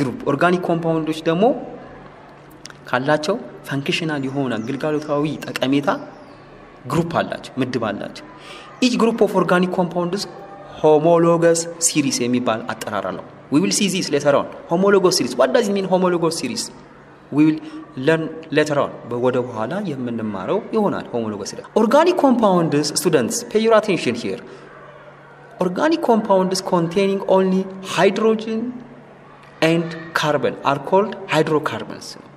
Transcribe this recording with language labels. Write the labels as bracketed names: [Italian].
[Amharic] ኦርጋኒክ ኮምፓውንዶች ደግሞ ካላቸው ፋንክሽናል የሆነ ግልጋሎታዊ ጠቀሜታ ግሩፕ አላቸው፣ ምድብ አላቸው። [English] each group of organic compounds homologous series [Amharic] የሚባል አጠራር አለው። [English] we will see this later on. Homologous series, what does it mean? Homologous series we will learn later on. [Amharic] ወደ በኋላ የምንማረው ይሆናል homologous series. [English] Organic compounds, students, pay your attention here. Organic compounds containing only hydrogen and carbon are called hydrocarbons.